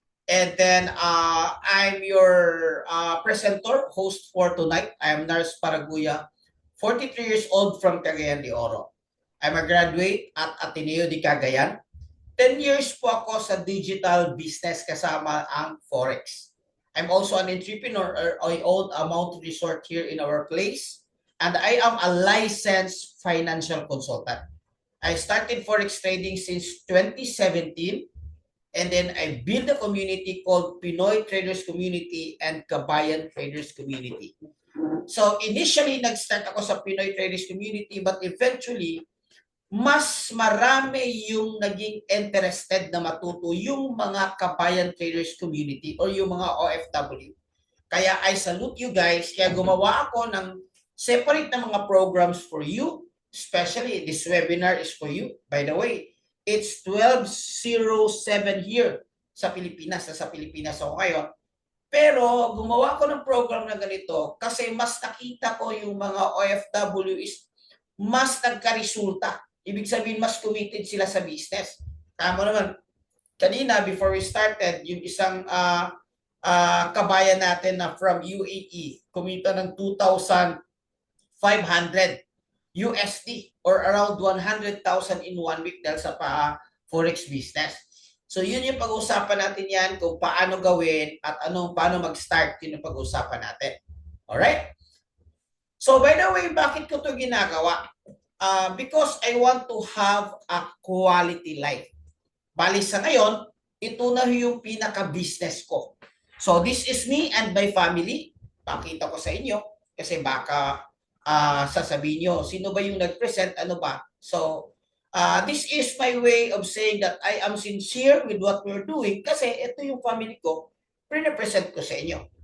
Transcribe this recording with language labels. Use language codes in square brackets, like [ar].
[en] And then I'm your presenter, host for tonight. I'm Nars Paraguya, 43 years old from Cagayan de Oro. I'm a graduate at Ateneo de Cagayan. 10 years [tl] po ako sa digital business kasama ang Forex. [en] I'm also an entrepreneur. I own a mountain resort here in our place. And I am a licensed financial consultant. I started Forex trading since 2017. And then I built a community called Pinoy Traders Community and Kabayan Traders Community. [tl] So initially, nag-start ako sa Pinoy Traders Community, [en] but eventually, [tl] mas marami yung naging interested na matuto yung mga Kabayan Traders Community or yung mga OFW. Kaya [en] I salute you guys. [tl] Kaya gumawa ako ng separate na mga programs for you. [en] Especially, this webinar is for you. By the way, it's 12:07 here [tl] sa Pilipinas. Sa Pilipinas ako ngayon. Pero gumawa ko ng program na ganito kasi mas nakita ko yung mga OFW is mas nagka-resulta. Ibig sabihin, mas committed sila sa business. Kamo naman, kanina, [en] before we started, [tl] yung isang kabayan natin na from UAE, kumita ng 2,500 USD or around 100,000 [en] in 1 week [tl] dahil sa Forex business. So yun yung pag-uusapan natin yan, kung paano gawin at paano mag-start, yun yung pag-uusapan natin. [en] Alright? So by the way, [tl] bakit ko ito ginagawa? [en] Because I want to have a quality life. [tl] Bali sa ngayon, ito na yung pinaka-business ko. [en] So this is me and my family. [tl] Pakita ko sa inyo kasi baka sasabihin nyo, sino ba yung nag-present, ano ba? [en] So this is my way of saying that I am sincere with what we're doing [tl] kasi ito yung family ko, pre-present ko sa inyo.